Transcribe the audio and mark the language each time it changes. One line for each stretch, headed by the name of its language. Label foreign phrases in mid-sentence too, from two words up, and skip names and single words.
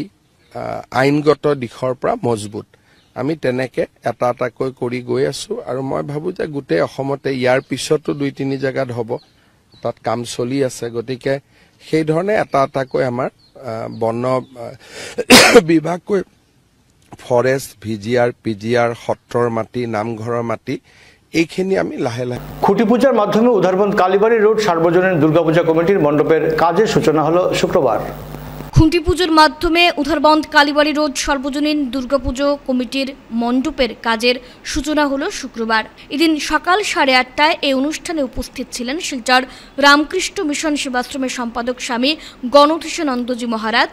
Assamese: আইনগত দিশৰ পৰা মজবুত আমি তেনেকে এটা এটাকৈ কৰি গৈ আছো আৰু মই ভাবো যে গোটেই অসমতে ইয়াৰ পিছতো 2-3 জায়গাত হ'ব তাত কাম চলি আছে গতিকে সেই ধৰণে এটা এটাকৈ আমাৰ বন বিভাগকৈ ফৰেষ্ট ভিজিআৰ পিজিআৰ সত্ৰৰ মাটি নামঘৰৰ মাটি এইখিনি আমি লাহে লাহে
Bangla: খুঁটি পূজার মাধ্যমে উধারবন্দ কালীবাড়ি রোড সার্বজনীন দুর্গাপূজা কমিটির মণ্ডপের কাজের সূচনা হলো শুক্রবার খুঁটি পুজোর মাধ্যমে উধারবন্দ কালীবাড়ি রোড সর্বজনীন দুর্গাপুজো কমিটির মণ্ডপের কাজের সূচনা হলো শুক্রবার এদিন সকাল 8:30টায় এই অনুষ্ঠানে উপস্থিত ছিলেন শিলচর রামকৃষ্ণ মিশন সেবাশ্রমের সম্পাদক স্বামী গণধীশানন্দজি মহারাজ